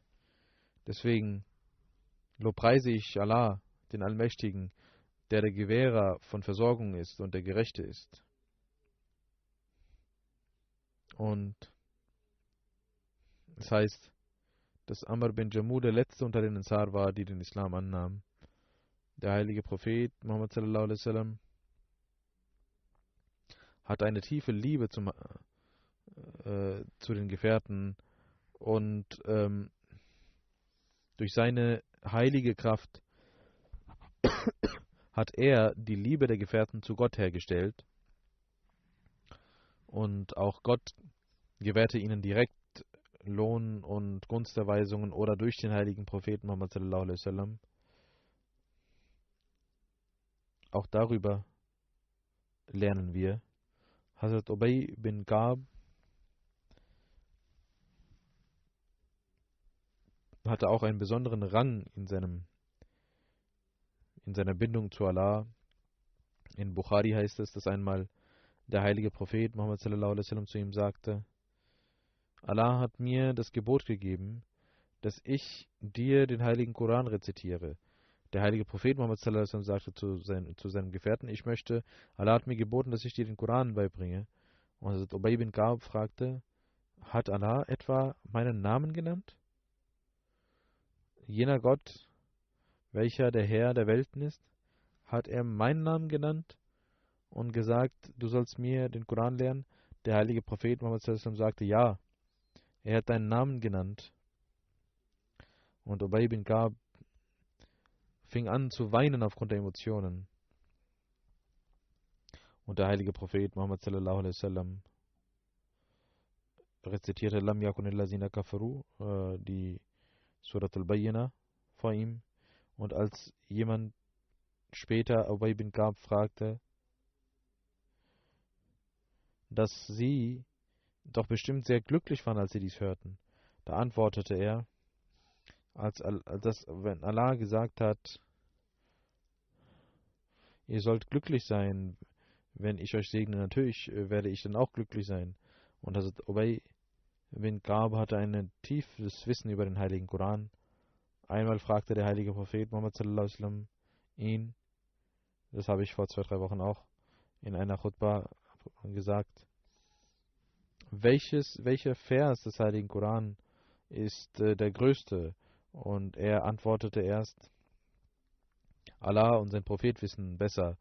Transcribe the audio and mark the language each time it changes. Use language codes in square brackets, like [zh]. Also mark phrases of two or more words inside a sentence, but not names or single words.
[de] Deswegen lobpreise ich Allah, den Allmächtigen, der Gewährer von Versorgung ist und der Gerechte ist. Und es heißt, dass Amr bin Jammu der letzte unter den Ansar war, die den Islam annahmen. Der heilige Prophet Muhammad [ar] صلى الله عليه وسلم [de] hat eine tiefe Liebe zu den Gefährten und durch seine heilige Kraft hat er die Liebe der Gefährten zu Gott hergestellt und auch Gott gewährte ihnen direkt Lohn und Gunsterweisungen oder durch den heiligen Propheten Muhammad [ar] صلى الله عليه وسلم. [de] Auch darüber lernen wir. Hazrat Ubay bin Ka'b hatte auch einen besonderen Rang in seiner Bindung zu Allah. In Bukhari heißt es, dass einmal der heilige Prophet Muhammad [ar] صلى الله عليه وسلم [de] zu ihm sagte, Allah hat mir das Gebot gegeben, dass ich dir den heiligen Koran rezitiere. Der heilige Prophet Muhammad [ar] صلى الله عليه وسلم [de] sagte zu seinem Gefährten, Allah hat mir geboten, dass ich dir den Koran beibringe. Und Hazrat Ubay bin Ka'b fragte, hat Allah etwa meinen Namen genannt? Jener Gott, welcher der Herr der Welten ist, hat er meinen Namen genannt und gesagt, du sollst mir den Koran lernen? Der heilige Prophet Muhammad [ar] صلى الله عليه وسلم [de] sagte, ja, er hat deinen Namen genannt. Und Ubay bin Ka'b fing an zu weinen aufgrund der Emotionen. Und der heilige Prophet Muhammad [ar] صلى الله عليه وسلم [de] rezitierte [ar] لم يكن الذين كفروا, [de] die Surat al-Bayyinah vor ihm. Und als jemand später Ubay bin Ka'b fragte, dass sie doch bestimmt sehr glücklich waren, als sie dies hörten, da antwortete er, wenn Allah gesagt hat, ihr sollt glücklich sein, wenn ich euch segne, natürlich werde ich dann auch glücklich sein. Und Hazrat Ubay bin Ka'b hatte ein tiefes Wissen über den heiligen Koran. Einmal fragte der heilige Prophet Muhammad [ar] صلى الله عليه وسلم [de] ihn, das habe ich vor 2-3 Wochen auch in einer Khutbah gesagt, welcher Vers des heiligen Koran ist der größte? Und er antwortete erst, Allah und sein Prophet wissen besser.